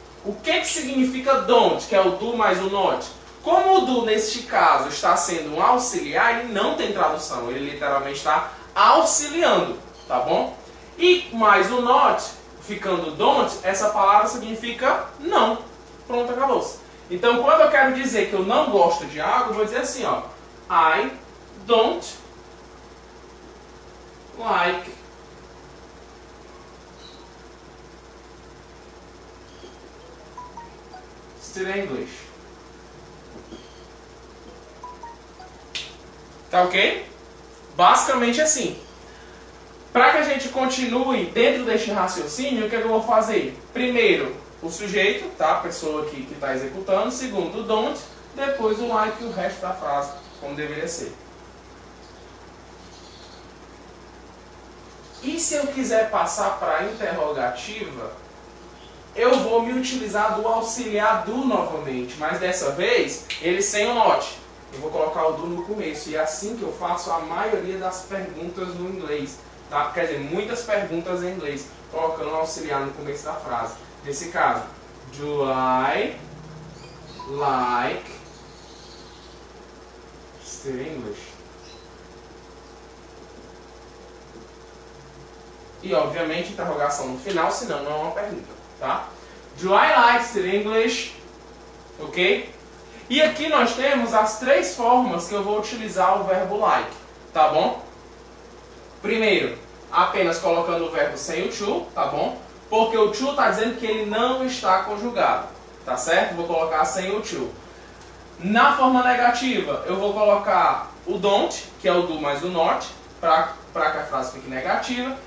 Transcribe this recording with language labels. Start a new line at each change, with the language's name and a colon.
Portuguese: O que significa don't, que é o do mais o not? Como o do, neste caso, está sendo um auxiliar, ele não tem tradução. Ele literalmente está auxiliando, tá bom? E mais o not, ficando don't, essa palavra significa não. Pronto, acabou-se. Então, quando eu quero dizer que eu não gosto de algo, eu vou dizer assim, ó.
English: I don't like studying English.
Portuguese: Tá ok? Basicamente assim. Para que a gente continue dentro deste raciocínio, o que é que eu vou fazer? Primeiro, o sujeito, tá? A pessoa que está executando. Segundo, o don't. Depois o like e o resto da frase, como deveria ser. E se eu quiser passar para a interrogativa, eu vou me utilizar do auxiliar do novamente, mas dessa vez ele sem o not. Eu vou colocar o do no começo, e é assim que eu faço a maioria das perguntas no inglês. Tá? Quer dizer, muitas perguntas em inglês, colocando o auxiliar no começo da frase. Nesse caso,
English: do I like studying English?
Portuguese: E obviamente interrogação no final, senão não é uma pergunta, tá?
English: Do I like studying English?
Portuguese: Ok? E aqui nós temos as três formas que eu vou utilizar o verbo like, tá bom? Primeiro, apenas colocando o verbo sem o to, tá bom? Porque o to está dizendo que ele não está conjugado, tá certo? Vou colocar sem o to. Na forma negativa, eu vou colocar o don't, que é o do mais o not, para que a frase fique negativa.